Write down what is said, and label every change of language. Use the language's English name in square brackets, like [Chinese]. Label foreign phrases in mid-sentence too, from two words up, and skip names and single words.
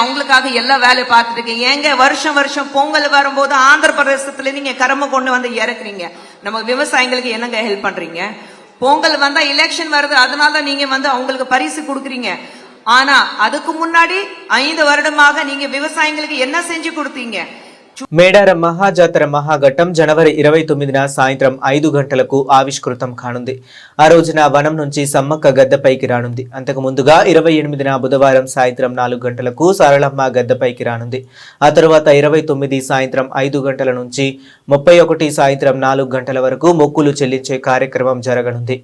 [Tamil] அவங்களுக்காக எல்லா வேலையை பார்த்துட்டு இருக்கேன். ஏங்க வருஷம் பொங்கல் வரும்போது ஆந்திர பிரதேசத்துல நீங்க கரும்பு கொண்டு வந்து இறக்குறீங்க, நம்ம விவசாயிகளுக்கு என்னங்க ஹெல்ப் பண்றீங்க? பொங்கல் வந்தா எலெக்ஷன் வருது, அதனாலதான் நீங்க வந்து அவங்களுக்கு பரிசு கொடுக்குறீங்க. ஆனா அதுக்கு முன்னாடி 5 வருடமாக நீங்க விவசாயிகளுக்கு என்ன செஞ்சு கொடுத்தீங்க? [Telugu] మేడారం మహాజాతర మహాఘట్టం జనవరి 29న సాయంత్రం 5 గంటలకు ఆవిష్కృతం కానుంది. ఆ రోజున వనం నుంచి సమ్మక్క గద్దెపైకి రానుంది. అంతకు ముందుగా 28న బుధవారం సాయంత్రం 4 గంటలకు సారళమ్మ గద్దెపైకి రానుంది. ఆ తర్వాత 29 సాయంత్రం 5 గంటల నుంచి 31 సాయంత్రం 4 గంటల వరకు మొక్కులు చెల్లించే కార్యక్రమం జరగనుంది.